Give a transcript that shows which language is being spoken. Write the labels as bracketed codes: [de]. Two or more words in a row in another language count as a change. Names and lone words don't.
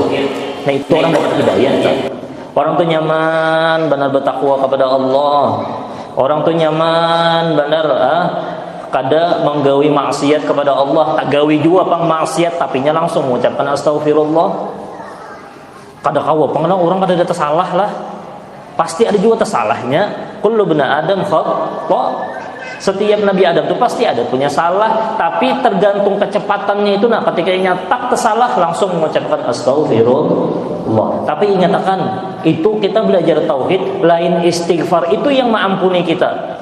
[bjn] Nah itu orang dapat hidayah. Orang tuh nyaman benar bertakwa kepada Allah. Orang tuh nyaman benar kada menggawi maksiat kepada Allah, tak gawi juga pang maksiat tapinya langsung mengucapkan astagfirullah. Kada kawa pang orang kada ada tersalah lah. Pasti ada juga tersalahnya. [ar] كل بني آدم خطاء'. [bjn] Setiap Nabi Adam itu pasti ada punya salah, tapi tergantung kecepatannya itu. Nah, ketika nyatak tersalah langsung mengucapkan astagfirullah. Tapi ingatkan, itu kita belajar tauhid, lain istighfar itu yang mengampuni kita.